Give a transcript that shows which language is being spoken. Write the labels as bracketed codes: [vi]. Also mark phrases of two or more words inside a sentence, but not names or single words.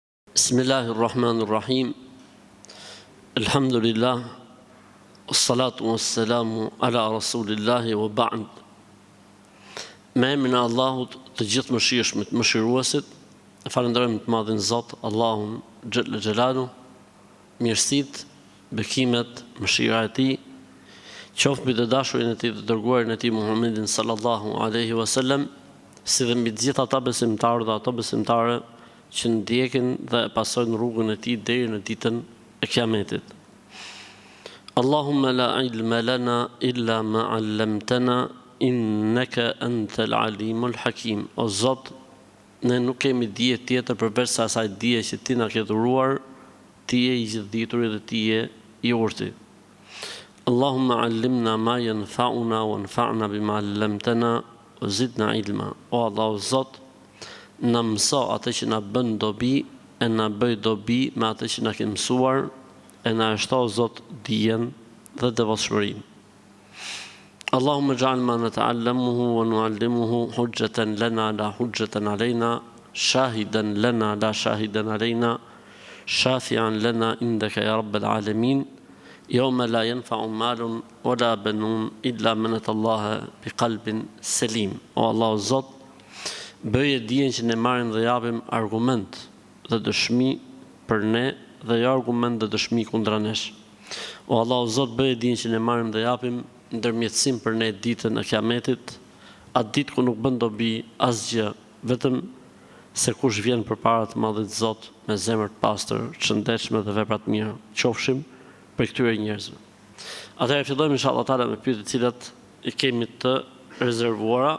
[ar] Bismillahirrahmanirrahim. Alhamdulillah. والصلاة والسلام على رسول الله وبعد. [sq] Me emrin e Allahut të gjithë mëshirshmit, mëshiruesit, falenderojmë të madhin Zot, Allahun [ar] جل جلاله, [sq] mirësitë, bekimet, mëshira e Tij, qoftë mbi të dashurin e Tij të dërguarin e Tij Muhammedin [ar] صلى الله عليه وسلم, [sq] si dhe mbi të gjithë ata besimtarë dhe ato besimtare që ndjekin dhe pasojnë rrugën e Tij deri në ditën e Kiametit. [ar] اللهم لا علم لنا إلا ما علمتنا إنك أنت العليم الحكيم. [sq] O Zot, ne nuk kemi dije tjetër përveç se asaj dije që Ti na ke dhuruar, Ti je i gjithdituri dhe Ti je i urti. [ar] اللهم علمنا ما ينفعنا وانفعنا بما علمتنا وزدنا علما. [sq] O Allah, o Zot, na mëso atë që na bën dobi e na bëj dobi me atë që na ke mësuar e na shto Zot dijen dhe devotshmërinë. [ar] اللهم اجعل ما نتعلمه ونعلمه حجة لنا لا حجة علينا شاهدا لنا لا شاهدا علينا شافعا لنا عندك يا رب العالمين يوم لا ينفع مال ولا بنون إلا من أتى الله بقلب سليم. [sq] O Allah, o Zot, bëje dijen që ne marrim dhe japim argument dhe dëshmi për ne dhe jo argument dhe dëshmi kundra nesh. O Allah, o Zot, bëje dijen që ne marrim dhe japim ndërmjetësim për ne ditën e Kiametit, atë ditë ku nuk bën dobi asgjë, vetëm se kush vjen përpara të Madhit Zot me zemër të pastër, të shëndetshme dhe vepra të mira, qofshim për këtyre njerëzve. Atëherë fillojmë [ar] إن شاء الله تعالى [sq] me pyetjet të cilat i kemi të rezervuara.